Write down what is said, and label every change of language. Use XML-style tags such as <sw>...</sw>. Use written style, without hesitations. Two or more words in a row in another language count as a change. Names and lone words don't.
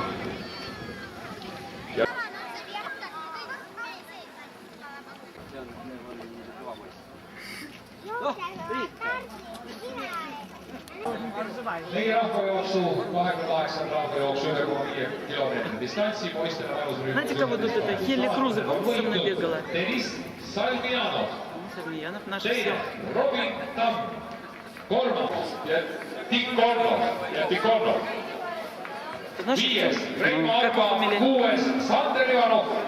<et>Meie rahvajooksu 28 rahvajooksu 1,5 kilomeetri distantsi poistele vanusrühmas.</et> <ru>Знаете, кого тут это? Хелли Круза со мной бегала. Deniss Salmianov. Савельянов наш</ru> <et>Teine</et> <ru>все.</ru> <et>Robin Tamm. 3. ja Tikhonov. 5. Reimo Arva. 6. Sander Ivanov.</et>